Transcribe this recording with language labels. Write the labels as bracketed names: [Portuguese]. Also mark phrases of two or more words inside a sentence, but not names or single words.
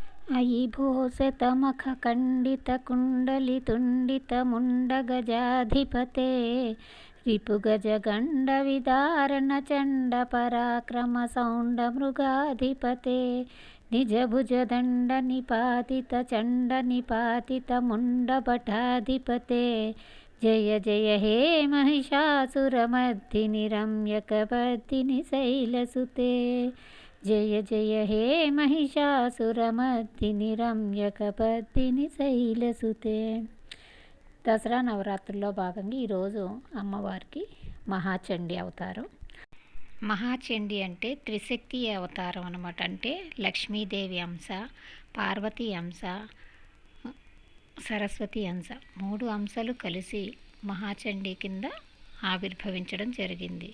[Sanskrit] अयि भोसतमखखण्डितकुण्डलितुण्डितमुण्डगजाधिपते रिपुगजगण्डविदारणचण्डपराक्रमसौण्डमृगाधिपते निजभुजदण्डनिपातितचण्डनिपातितमुण्डभटाधिपते जय जय हे महिषासुरमर्दिनि रम्यकपर्दिनि शैलसुते जय जय हे महिषासुरमर्दिनि రమ్యకపర్దిని శైలసుతే. [Telugu] దసరా నవరాత్రుల్లో భాగంగా ఈరోజు అమ్మవారికి మహాచండీ అవతారం. మహాచండీ అంటే త్రిశక్తి అవతారం అన్నమాట. అంటే లక్ష్మీదేవి అంశ, పార్వతీ అంశ, సరస్వతి అంశ, 3 అంశాలు కలిసి మహాచండీ కింద ఆవిర్భవించడం జరిగింది.